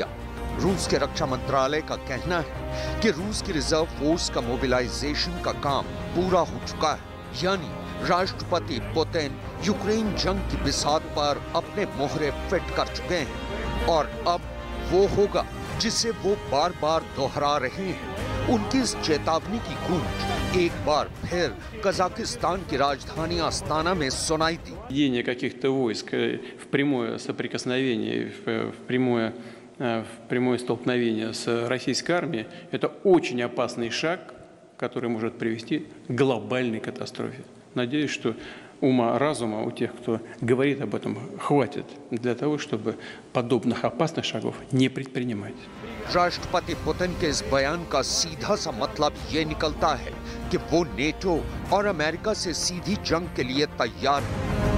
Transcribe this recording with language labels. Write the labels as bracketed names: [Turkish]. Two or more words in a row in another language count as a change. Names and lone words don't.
[Hindi] रूस के रक्षा मंत्रालय का कहना है कि रूस की रिजर्व फोर्स का मोबिलाइजेशन का काम पूरा हो चुका है, यानी राष्ट्रपति पुतिन यूक्रेन जंग की बिसात पर अपने मोहरे फिट कर चुके हैं और अब वो होगा जिसे वो बार बार दोहरा रहे हैं। उनकी इस चेतावनी की गूंज एक बार फिर कजाकिस्तान की राजधानी अस्ताना में सुनाई दी। [Russian] Введение каких-то войск в прямое соприкосновение, в прямое столкновение с российской армией – это очень опасный шаг, который может привести к глобальной катастрофе. Надеюсь, что ума-разума у тех, кто говорит об этом, хватит для того, чтобы подобных опасных шагов не предпринимать. [Hindi] राष्ट्रपति पुतिन के इस बयान का सीधा सा मतलब ये निकलता है कि वो नेटो और अमेरिका से सीधी जंग के लिए तैयार है।